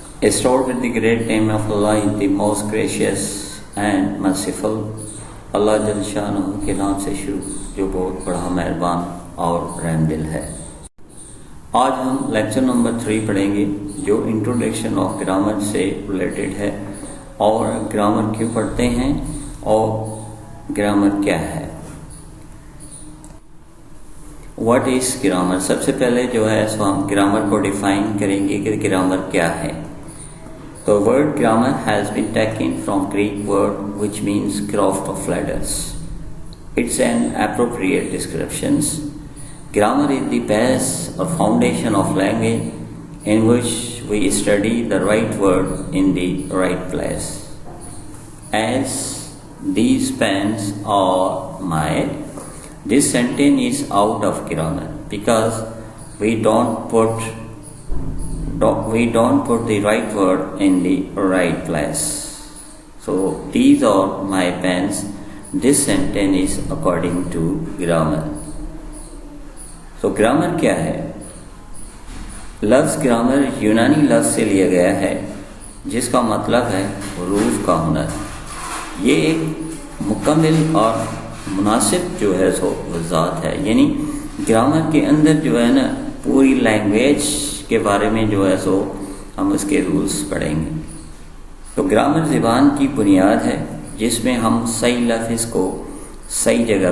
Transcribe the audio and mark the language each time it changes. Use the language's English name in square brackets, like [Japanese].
[English] Start with the great name of Allah, the most gracious and merciful. [Urdu] اللہ جل شانہ کے نام سے شروع جو بہت بڑا مہربان اور رحم دل ہے۔ آج ہم لیکچر نمبر 3 پڑھیں گے جو انٹروڈکشن آف گرامر سے ریلیٹڈ ہے، اور گرامر کیوں پڑھتے ہیں اور گرامر کیا ہے۔ What is grammar? سب سے پہلے جو ہے سو ہم گرامر کو ڈیفائن کریں گے کہ گرامر کیا ہے۔ [English] The word grammar has been taken from Greek word which means craft of letters. It's an appropriate description. Grammar is the base or foundation of language in which we study the right word in the right place. As these pens are made, this sentence is out of grammar because we don't put the right word in the right place. So these are my pens. This sentence is according to grammar. [Urdu] So grammar کیا ہے؟ لفظ grammar یونانی لفظ سے لیا گیا ہے جس کا مطلب ہے حروف کا ہنر۔ یہ ایک مکمل اور مناسب جو ہے سو ذات ہے، یعنی گرامر کے اندر جو ہے نا پوری لینگویج کے بارے میں جو ہے سو ہم اس کے رولز پڑھیں گے۔ تو گرامر زبان کی بنیاد ہے جس میں ہم صحیح لفظ کو صحیح